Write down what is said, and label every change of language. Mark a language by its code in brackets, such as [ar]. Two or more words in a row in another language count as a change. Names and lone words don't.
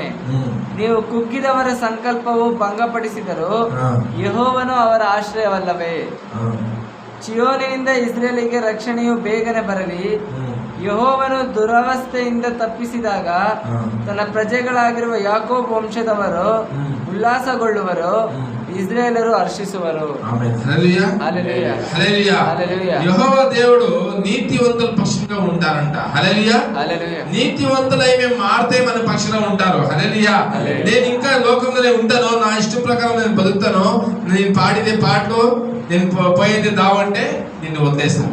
[kn] ನೀವು ಕುಗ್ಗಿದವರ ಸಂಕಲ್ಪವು ಭಂಗಪಡಿಸಿದರು, ಯೆಹೋವನು ಅವರ ಆಶ್ರಯವಲ್ಲವೇ? ಚಿಯೋನಿನಿಂದ ಇಸ್ರೇಲಿಗೆ ರಕ್ಷಣೆಯು ಬೇಗನೆ ಬರಲಿ. ಯೆಹೋವನು ದುರವಸ್ಥೆಯಿಂದ ತಪ್ಪಿಸಿದಾಗ ತನ್ನ ಪ್ರಜೆಗಳಾಗಿರುವ ಯಾಕೋಬ್ ವಂಶದವರು ಉಲ್ಲಾಸಗೊಳ್ಳುವರು, ಇಜ್ರಾಯೇಲು ಹರ್ಷಿಸುವರು. [te] యెహోవా దేవుడు నీతివంతుల పక్షంగా ఉంటారంట. హల్లెలూయా. నీతివంతులై మేము మారితే మన పక్షంగా ఉంటారు. హల్లెలూయా. నేను ఇంకా లోకంలో ఉంటాను, నా ఇష్టం ప్రకారం నేను బతుకుతాను, నేను పాడితే పాటలు, నేను పోయేది దావంటే నిన్ను వదిలేస్తాను.